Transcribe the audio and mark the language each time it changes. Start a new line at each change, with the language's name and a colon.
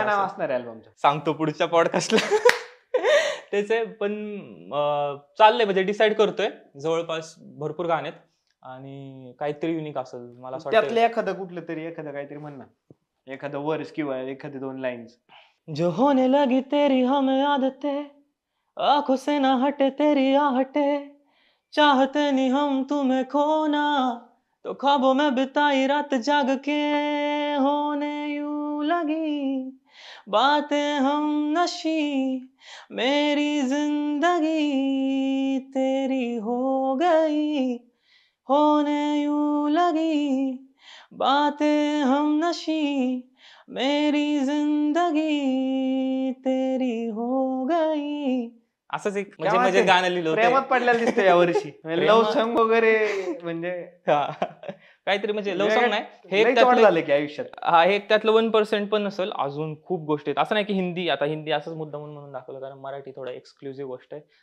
Marathi: काय नाव असणार आहे अल्बमचं? सांगतो पुढच्या पॉडकास्टला. त्याचे पण चाललंय म्हणजे डिसाईड करतोय. जवळपास भरपूर गाणे आहेत आणि काहीतरी युनिक असेल. मला असं त्यातलं एखादं कुठलं तरी एखादं काहीतरी म्हण ना, एखादं वर्स किंवा एखादी 2 लाईन्स.
Hindi: जो होने लगी तेरी हमें आदतें, आंखों से ना हटे तेरी आहटें, चाहते नहीं हम तुम्हें खोना, तो ख्वाबों में बिताई रात जाग के, होने यूं लगी बातें हम नशी, मेरी जिंदगी तेरी हो गई, होने यूं लगी बातें हम नशी, मेरी जिंदगी तेरी हो गई.
Marathi: असंच एक म्हणजे म्हणजे गाणं लिहिलं होतं. प्रेमात पडलेलं दिसतं यावर्षी. लव्ह सॉन्ग वगैरे म्हणजे काहीतरी म्हणजे लव्ह सॉन्ग नाही हे लई चॉट झालं की आयुष्यात. हा हे त्यातलं 1% पण नसेल. अजून खूप गोष्टी आहेत. असं नाही की हिंदी, आता हिंदी असंच मुद्दा म्हणून दाखवलं कारण मराठी थोडा एक्सक्लुझिव्ह गोष्ट आहे.